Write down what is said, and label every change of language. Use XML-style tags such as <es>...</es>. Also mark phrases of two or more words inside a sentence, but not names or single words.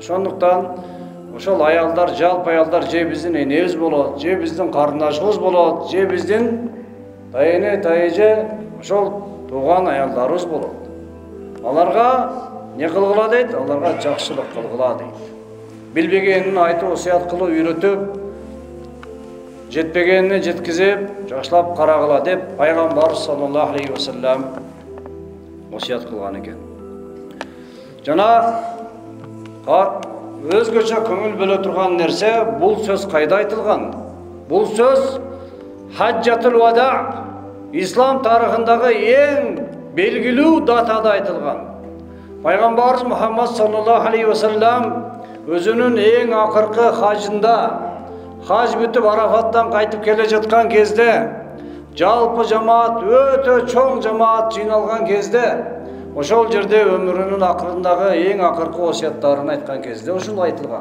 <ky>Ошондуктан ошол аялдар, жалпы аялдар же биздин энебиз болот, же биздин карындашыбыз болот, же биздин тайене, тайеже, ошол тууган аялдарыбыз болот. Аларга не кылгыла дейт? Аларга жакшылык кылгыла дейт. Билбегенин айтып, осуят кылып, үйрөтүп, жетпегенине жеткизип, жакшылап карагыла деп Пайгамбар</ky> <ar>صلى الله عليه وسلم</ar> <ky>осуят кылган экен. Жана өзгөчө көңүл бөлө турган нерсе, бул сөз кайда айтылган? Бул сөз Хаджатул Вада, ислам тарыхындагы эң белгилүү датада айтылган. Пайгамбарыбыз Мухаммад</ky> <ar>صلى الله عليه وسلم</ar> <ky>өзүнүн эң акыркы хажында, хаж бүтүп Арафаттан кайтып келе жаткан кезде, жалпы жамаат, өтө чоң жамаат жыйналган кезде, ошол жерде өмүрүнүн акырындагы эң акыркы осуяттарын айткан кезде ушул айтылган.</ky>